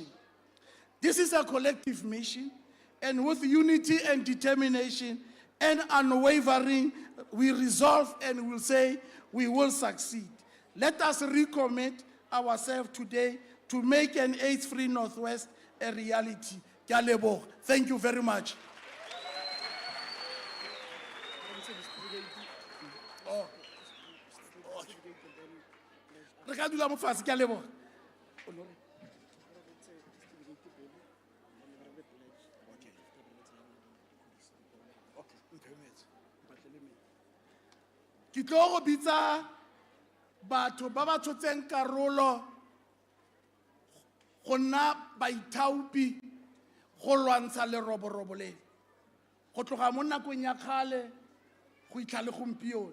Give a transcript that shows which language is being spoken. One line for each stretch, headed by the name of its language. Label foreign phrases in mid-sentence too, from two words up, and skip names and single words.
English: This is a collective mission, and with unity and determination and unwavering, we resolve and will say we will succeed. Let us recommit ourselves today to make an AIDS-free Northwest a reality.
Tswana: Ke a leboga.
English: Thank you very much.
Tswana: Re ka dula mo fatshe, ke a leboga. Ke tlo go bitsa batho ba ba tshotseng karolo go nna baithaopi go lwantsha leroborobo le go tloga mo nakong ya kgale go itlha le gompieno.